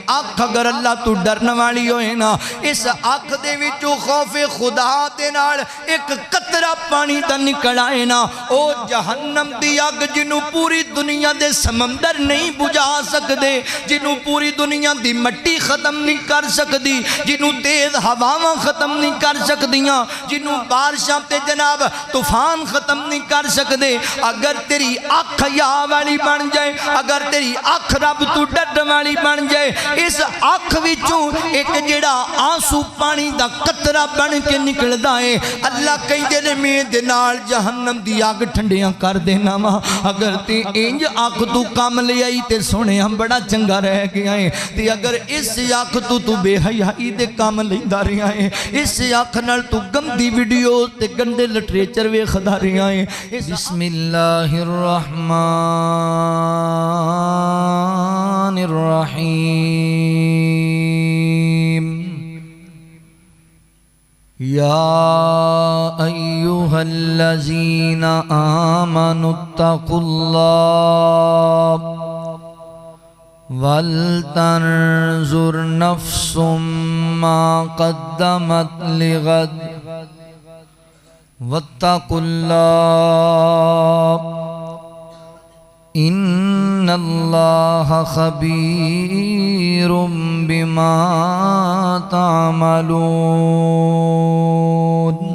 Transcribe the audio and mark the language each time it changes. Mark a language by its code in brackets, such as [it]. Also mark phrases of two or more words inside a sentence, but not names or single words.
[pa] آنکھ اگر اللہ تو ڈرن والی ہوئے نا، اس آنکھ دے وچوں خوف خدا دے نال ایک قطرہ پانی دا نکل آئے نا، او جہنم دی اگ جنوں پوری دنیا دے سمندر نہیں بجھا سکدے، جنوں پوری دنیا دی مٹی ختم نہیں کر سکدی، جنوں تیز ہواواں ختم نہیں کر سکدیاں، جنوں بارشاں تے جناب طوفان ختم نہیں کر سکدے، اگر تیری آنکھ یا والی بن جائے، اگر تیری آنکھ رب تو ڈر والی بن جائے، اس آنکھ وچوں ایک جڑا آنسو پانی دا قطرہ بن کے نکلدا ہے، اللہ کہندے نے میں دے نال جہنم دی آگ ٹھنڈیاں کر دینا وا، اگر تے انج آنکھ تو کام لے آئی تے سونے ہم بڑا چنگا رہ گیا ہے، تے اگر اس آنکھ تو بے حیائی دے کام لیندا رہیا ہے، اس آنکھ نال تو گندی ویڈیو تے گندے لٹریچر ویکھدا رہیا ہے۔ [ar] بسم اللہ الرحمن الرحیم، یا ایہا الذین آمنوا اتقوا اللہ وَلْتَنْظُرْ نَفْسٌ مَّا قَدَّمَتْ لِغَدٍ وَاتَّقُوا اللَّهَ إِنَّ اللَّهَ خَبِيرٌ بِمَا تَعْمَلُونَ۔